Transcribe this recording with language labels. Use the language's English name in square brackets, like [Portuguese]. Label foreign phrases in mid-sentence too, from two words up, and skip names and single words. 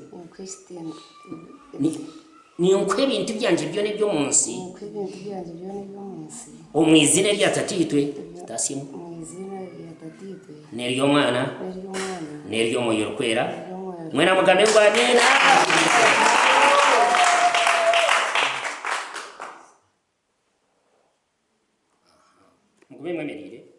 [Nyankole] ninkwa ebintu byanje byona ebyo munsi omwizina rya tatitwe tasimu n'ery'omwana n'ery'omwoyo rukwera mwena mugambe ngo amina mugube mwemerere